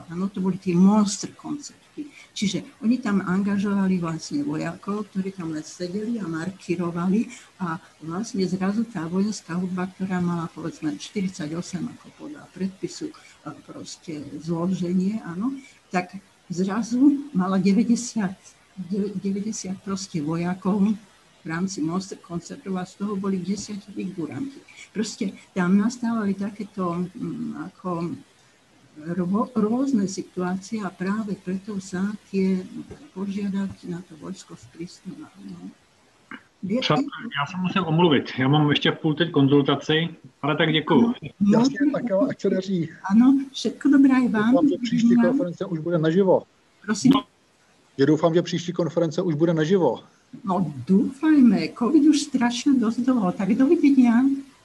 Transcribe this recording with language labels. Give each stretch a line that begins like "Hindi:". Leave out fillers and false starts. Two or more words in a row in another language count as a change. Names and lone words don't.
Slovak: Áno, to boli tie monster koncerty. Čiže oni tam angažovali vlastne vojakov, ktorí tam len sedeli a markirovali a vlastne zrazu tá vojenská hudba, ktorá mala povedzme 48 ako podľa predpisu proste zloženie, áno, tak zrazu mala 90 proste vojakov v rámci monster koncertov a z toho boli 10 figuranti. Proste tam nastávali takéto ako rôzne situácie a práve preto sa tie požiadavky na to vojsko sprísňovali. No.
Czech: Já se musím omluvit. Já mám ještě půl teď konzultaci, ale tak děkuju. Jasně, tak jo, ať se daří.
Slovak: Ano, všetko dobré i vám.
Czech: Doufám, že příští konference už bude naživo. Prosím? Doufám, že příští konference už bude naživo. No,
Slovak: dúfajme. Covid už strašne dosť dlho. Tak dovidenia.